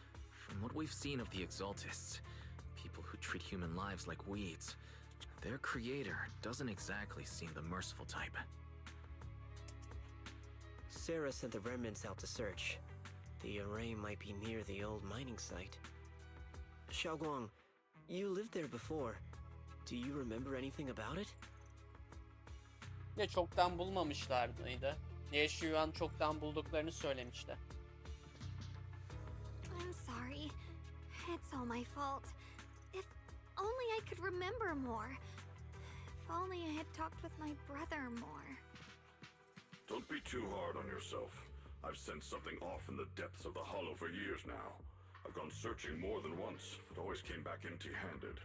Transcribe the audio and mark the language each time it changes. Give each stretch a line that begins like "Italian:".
English: From what we've seen of the Exaltists, people who treat human lives like weeds, their creator doesn't exactly seem the merciful type. Sarah sent the remnants out to search. The array might be near the old mining site. Xiaoguang, you lived there before. Do you remember anything about it?
Turkish: Ya çoktan bulmamışlardı ya şu an çoktan bulduklarını söylemişti.
English: I'm sorry. It's all my fault. If only I could remember more. If only I had talked with my brother more. Don't be too hard on yourself. I've sensed something off in the depths of the hollow for years now. I've gone searching more than once, but always came back empty-handed.